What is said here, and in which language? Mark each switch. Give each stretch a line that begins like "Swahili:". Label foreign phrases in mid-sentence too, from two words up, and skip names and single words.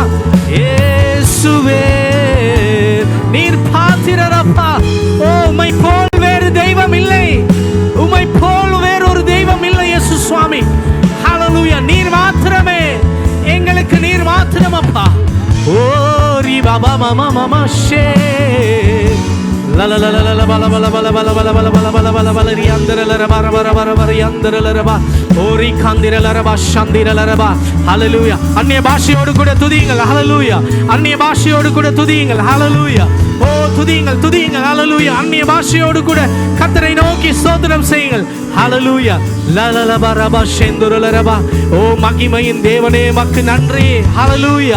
Tamil: இயேசுவே நீர் பாத்திரரப்பா. ஓ உம்மை போல் வேறு தெய்வம் இல்லை, உம்மை போல் வேறு ஒரு தெய்வம் இல்லை இயேசு சுவாமி. ஹalleluya. நீர் மாத்திரமே எங்களுக்கு, நீர் மாத்திரம் அப்பா. ஓ ரிபாபா மம மம ஷே la la la la la bala bala bala bala bala bala bala bala bala bala riandera la bara bara bara bara riandera la bara ori kandira la bara shandira la bara. ஹalleluya. அன்னிய பாஷையோடு கூட துதியுங்கள். ஹalleluya. அன்னிய பாஷையோடு கூட துதியுங்கள். ஹalleluya. ஓ துதியுங்கள் துதியுங்கள். ஹalleluya. அன்னிய பாஷையோடு கூட கர்த்தரை நோக்கி ஸ்தோத்திரம் செய்யுங்கள். ஹalleluya. la la la bara bara shendura la bara. ஓ மகிமையின் தேவனே மக்கு நன்றி. ஹalleluya.